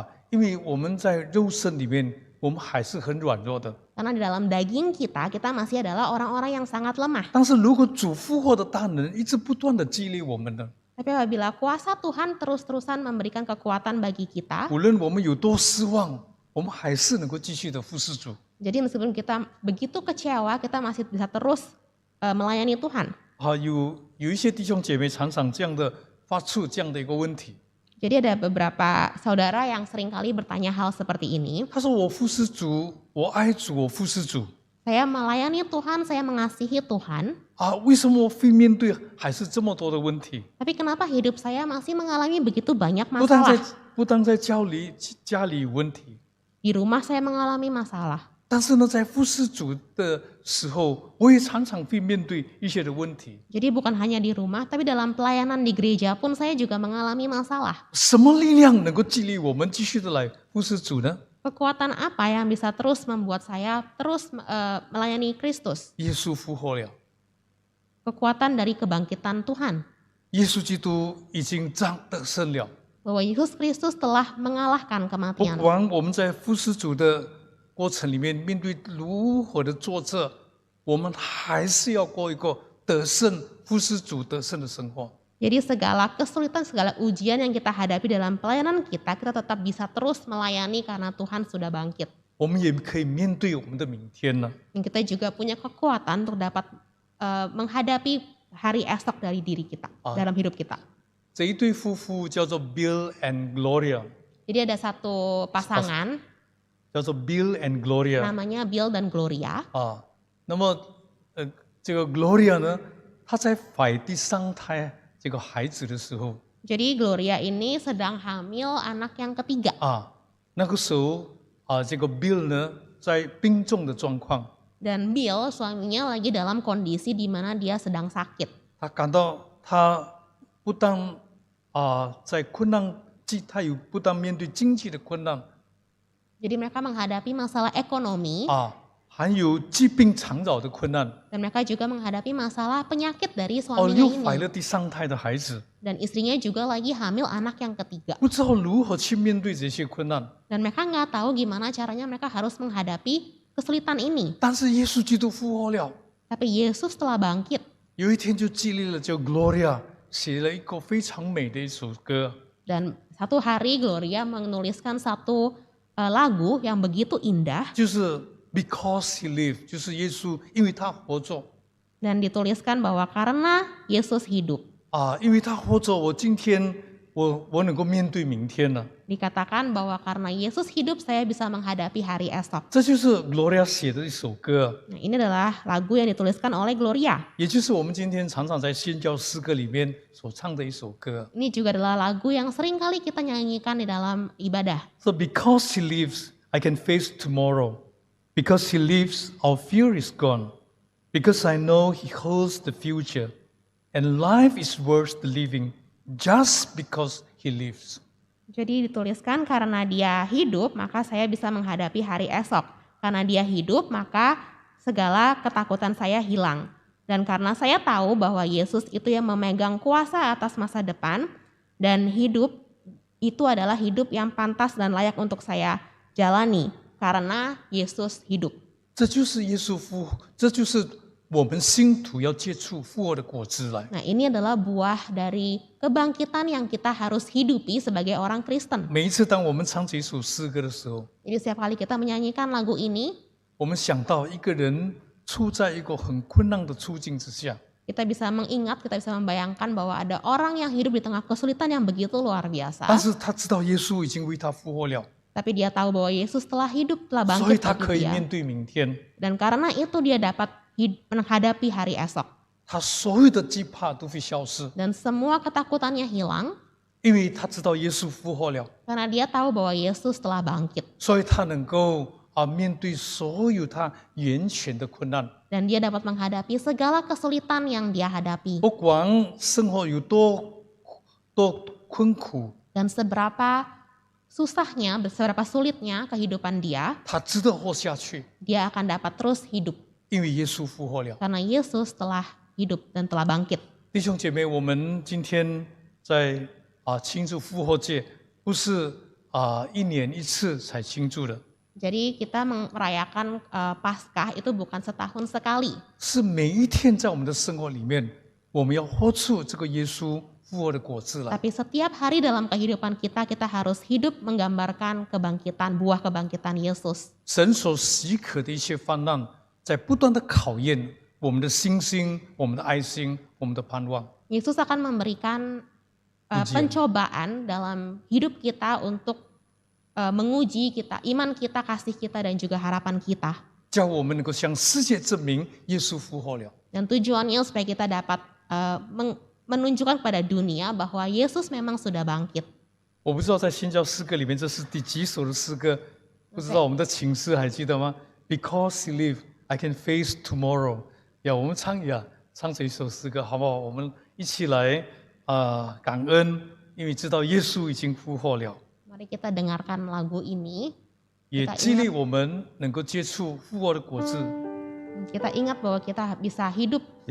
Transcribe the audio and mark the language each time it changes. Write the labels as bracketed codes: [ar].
[zh] 因为我们在肉身里面，我们还是很软弱的。 [id] Karena di dalam daging kita masih adalah orang-orang yang sangat lemah. [zh] 但是如果主复活的大能一直不断的激励我们呢， [id] Tapi apabila kuasa Tuhan terus-terusan memberikan kekuatan bagi kita, [zh] 无论我们有多失望，我们还是能够继续的服侍主。 [id] jadi meskipun kita begitu kecewa, kita masih bisa terus melayani Tuhan. [zh] 有一些弟兄姐妹常常这样的发出这样的一个问题， [id] Jadi ada beberapa saudara yang seringkali bertanya hal seperti ini. [zh] 他说我服侍主，我爱主，我服侍主。 [id] Saya melayani Tuhan, saya mengasihi Tuhan. [zh] 为什么我会面对还是这么多的问题？ [id] Tapi kenapa hidup saya masih mengalami begitu banyak [zh] 不但 [id] masalah? [zh] 在家里有问题， [id] Di rumah saya mengalami masalah. [zh] 但是呢，在服侍主的时候，我也常常会面对一些的问题。 [id] Jadi bukan hanya di rumah, tapi dalam pelayanan di gereja pun saya juga mengalami masalah. [zh] 什么力量能够激励我们继续的来服侍主呢？ [id] Kekuatan apa yang bisa terus membuat saya terus melayani Kristus? [zh] 耶稣复活了， [id] Kekuatan dari kebangkitan Tuhan. [zh] 耶稣基督已经得胜了。 [id] Bahwa Yesus Kristus telah mengalahkan [zh] 不 [id] kematian. [zh] 管我们在服侍主的过程里面面对如何的挫折，我们还是要过一个得胜服侍主得胜的生活。 [id] Jadi segala kesulitan, segala ujian yang kita hadapi dalam pelayanan kita tetap bisa terus melayani karena Tuhan sudah bangkit. [zh] 我们也可以面对我们的明天呢。 [id] Dan kita juga punya kekuatan untuk dapat menghadapi hari esok dari diri kita, dalam hidup kita. [zh] 这一对夫妇叫做 Bill and Gloria， [id] Jadi ada satu pasangan [zh] 叫做 Bill and Gloria。 [id] namanya Bill dan Gloria. [zh] 那么这个 Gloria 呢，她在怀第三胎这个孩子的时候， [id] Jadi Gloria ini sedang hamil anak yang ketiga. [zh] 那个时候这个 Bill 呢在病重的状况， [id] Dan Bill suaminya lagi dalam kondisi di mana dia sedang sakit. [zh] 他感到他不但在困难，他有不但面对经济的困难， [id] Jadi mereka menghadapi masalah ekonomi. [zh] 还有疾病缠绕的困难。 [id] Dan mereka juga menghadapi masalah penyakit dari 哦， suaminya [zh] 又 [id] ini. [zh] 怀了第三胎的孩子， [id] Dan istrinya juga lagi hamil anak yang ketiga. [zh] 不知道如何去面对这些困难。 [id] Dan mereka nggak tahu gimana caranya mereka harus menghadapi kesulitan ini. [zh] 但是耶稣基督复活了， [id] Tapi Yesus telah bangkit. [zh] 有一天就激励了叫 Gloria 写了一个非常美的一首歌。 [id] Dan satu hari Gloria menuliskan satu lagu yang begitu indah. [zh] 就是 [en] Because He lived， [zh] 就是耶稣，因为他活着 [id] Dan dituliskan bahwa karena Yesus hidup. [zh] 啊，因为他活着，我今天我能够面对明天了。 [id] Dikatakan bahwa karena Yesus hidup saya bisa menghadapi hari esok. [zh] 这就是 Gloria 写的一首歌， [id] Nah, ini adalah lagu yang dituliskan oleh Gloria. [zh] 也就是我们今天常常在宣教诗歌里面所唱的一首歌。 [id] Ini juga adalah lagu yang sering kali kita nyanyikan di dalam ibadah. [en] So because He lives, I can face tomorrow. Because He lives, our fear is gone. Because I know He holds the future. And life is worth the living just because He lives. [id] Jadi dituliskan karena dia hidup maka saya bisa menghadapi hari esok. Karena dia hidup maka segala ketakutan saya hilang. Dan karena saya tahu bahwa Yesus itu yang memegang kuasa atas masa depan. Dan hidup itu adalah hidup yang pantas dan layak untuk saya jalani. Karena Yesus hidup. [zh] 这就是耶稣复活，这就是我们信徒要接触复活的果子来。 [id] Nah, ini adalah buah dari kebangkitan yang kita harus hidupi sebagai orang Kristen. [zh] 每一次当我们唱这首诗歌的时候， [id] Jadi setiap kali kita menyanyikan lagu ini, [zh] 我们想到一个人处在一个很困难的处境之下， [id] kita bisa mengingat, kita bisa membayangkan bahwa ada orang yang hidup di tengah kesulitan yang begitu luar biasa. [zh] 但是他知道耶稣已经为他复活了， [id] Tapi dia tahu bahwa Yesus telah hidup, telah [zh] 所以 [id] bangkit [zh] 他可 [id] bagi [zh] 以 [id] dia. [zh] 面对明天。 [id] Dan karena itu dia dapat menghadapi hari esok. [zh] 他所有的惧怕都会消失， [id] Dan semua ketakutannya hilang [zh] 因为他知道耶稣复活了， [id] karena dia tahu bahwa Yesus telah bangkit. [zh] 所以他能够面对所有他眼前的困难， [id] Dan dia dapat menghadapi segala kesulitan yang dia hadapi. [zh] 不管生活有多困苦， [id] Dan seberapa susahnya, seberapa sulitnya kehidupan dia, [zh] 他值得活下去， [id] dia akan dapat terus hidup. [zh] 因为耶稣复活了。 [id] Karena Yesus telah hidup dan telah bangkit. [zh] 弟兄姐妹，我们今天在庆祝复活节，不是一年一次才庆祝的， [id] Jadi kita merayakan Paskah itu bukan setahun sekali. [zh] 是每一天在我们的生活里面，我们要活出这个耶稣复活的果子来。 [id] Tapi setiap hari dalam kehidupan kita, kita harus hidup menggambarkan kebangkitan, buah kebangkitan Yesus. [zh] 神所许可的一些患难，在不断的考验我们的信心、我们的爱心、我们的盼望。 [id] Yesus akan memberikan pencobaan dalam hidup kita untuk menguji kita, iman kita, kasih kita, dan juga harapan kita. [zh] 叫我们能够向世界证明耶稣复活了。 [id] Dan tujuannya supaya kita dapat menunjukkan kepada dunia bahwa Yesus memang sudah bangkit. [zh] 我不知道在宣教诗歌里面这是第几首的诗歌，不知道我们的情诗还记得吗 ？ [en] Because He lives, I can face tomorrow。 [zh] 我们唱这一首诗歌好不好？我们一起来感恩，因为知道耶稣已经复活了。 [id] Mari kita dengarkan lagu ini. [zh] 也激励我们能够接触复活的果子。 [id] Kita ingat bahwa kita bisa hidup